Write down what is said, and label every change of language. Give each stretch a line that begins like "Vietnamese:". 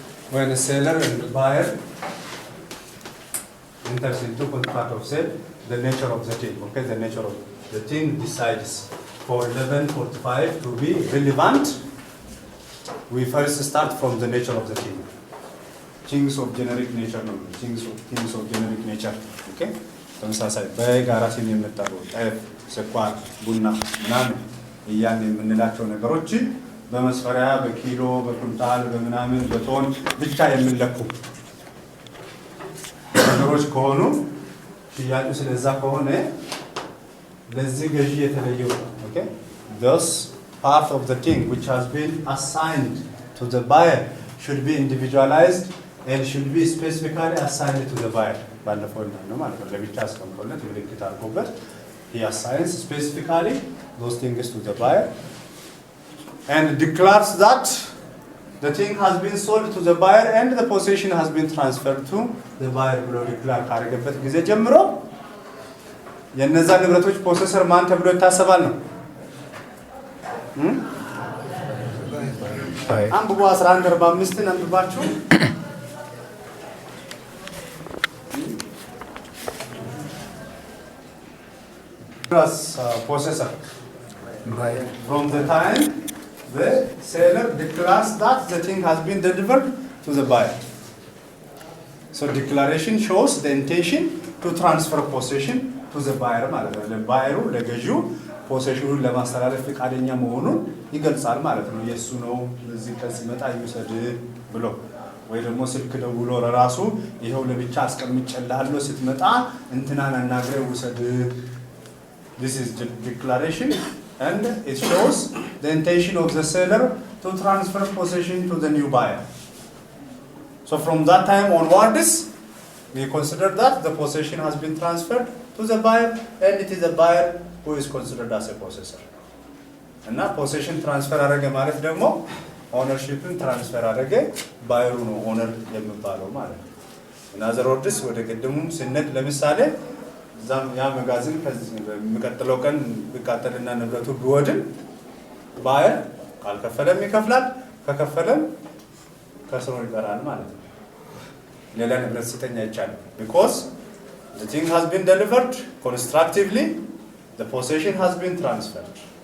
English: When a seller and the buyer enters into contract of sale, the nature of the thing, okay, the nature of the thing decides. For 1145 to be relevant, we first start from the nature of the thing. Things of generic nature, no, things of generic nature. Okay?
Amharic: ተመሳሳይ በጋራ ሲል የምንጠራው ጤፍ፣ ስኳር፣ ቡና ምናምን እያን የምንላቸው ነገሮች በመስፈሪያ በኪሎ በኩንታል በምናምን በቶን ብቻ የምንለኩ ነገሮች ከሆኑ ሽያጩ ስለዛ ከሆነ ለዚህ ገዢ የተለየው okay,
English: thus part of the thing which has been assigned to the buyer
Amharic: should be individualized and should be specifically assigned to the buyer. ባለፈው ነው ማለት ነው ለብቻ አስቀምጦለት ምልክት አድርጎበት
English: he assigns specifically those things to the buyer and declares that the thing has been sold to the buyer and the possession has been transferred to the buyer
Amharic: ብሎ ዲክላር ካደረገበት ጊዜ ጀምሮ የነዛ ንብረቶች ፖሰሰር ማን ተብሎ ይታሰባል ነው አንብቦ 1145 አንብባችሁ
English: as possessor from the time the seller declares that the thing has been delivered to the buyer. So declaration shows the intention to transfer possession to the buyer
Amharic: ማለት ነው ለባየሩ ለገዢው ፖሴሽኑን ለማስተላለፍ ፈቃደኛ መሆኑን ይገልጻል ማለት ነው የሱ ነው እዚህ ከዚህ መጣ ይወሰድ ብሎ ወይ ደግሞ ስልክ ደውሎ ለራሱ ይሄው ለብቻ አስቀምጬልሃለሁ ስትመጣ እንትናን አናግረው ውሰድ.
English: This is the declaration and it shows the intention of the seller to transfer possession to the new buyer. So from that time onwards, we consider that the possession has been transferred to the buyer and it is the buyer who is considered as a possessor. And now possession transfer
Amharic: አረገ ማለት ደግሞ ownershipን transfer አረገ ባየሩ ነው owner የሚባለው ማለት ነው.
English: In other words
Amharic: ወደ ቅድሙም ስነት ለምሳሌ ዛም ያ መጋዘን ከዚህ በሚቀጥለው ቀን ቢቃጠልና ንብረቱ ቢወድም ባየር ካልከፈለም ይከፍላል ከከፈለም ከስሮ ይቀራል ማለት ነው ሌላ ንብረት ሲተኛ ይቻላል
English: because the thing has been delivered constructively the possession has been transferred